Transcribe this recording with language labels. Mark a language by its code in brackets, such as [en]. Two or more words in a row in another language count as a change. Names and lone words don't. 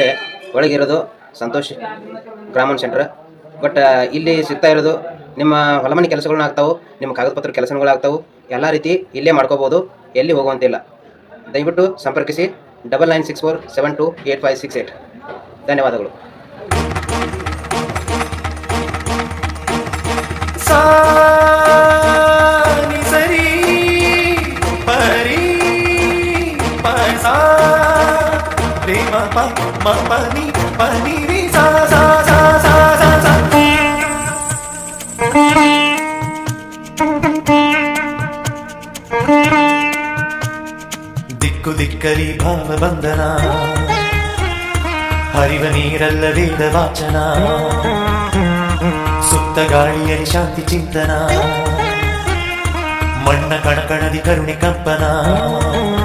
[kn] ಒಳಗಿರೋದು ಸಂತೋಷ್ ಗ್ರಾಮನ್ ಸೆಂಟ್ರ್. ಬಟ್ ಇಲ್ಲಿ ಸಿಗ್ತಾ ಇರೋದು ನಿಮ್ಮ ಹೊಲಮನೆ ಕೆಲಸಗಳನ್ನ ಆಗ್ತಾವೆ, ನಿಮ್ಮ ಕಾಗದ ಪತ್ರ ಕೆಲಸಗಳು ಆಗ್ತಾವೆ, ಎಲ್ಲ ರೀತಿ ಇಲ್ಲೇ ಮಾಡ್ಕೋಬೋದು. ಎಲ್ಲಿ ಹೋಗುವಂತಿಲ್ಲ. ದಯವಿಟ್ಟು ಸಂಪರ್ಕಿಸಿ 9964728568. ಧನ್ಯವಾದಗಳು. सा नि सरी परी प सा रे म प म प नि रे सा सा सा सा सा सा ದಿಕ್ಕು ದಿಕ್ಕಲಿ ಭಾವ ಬಂಧನ, ಹರಿವ ನೀರಲ್ಲ ವೇದ ವಾಚನ, ಸುತ್ತ ಗಾಳಿಯಲ್ಲಿ ಶಾಂತಿ ಚಿಂತನ, ಮಣ್ಣ ಕಣಕಣದಿ ಕರುಣೆ ಕಂಪನ.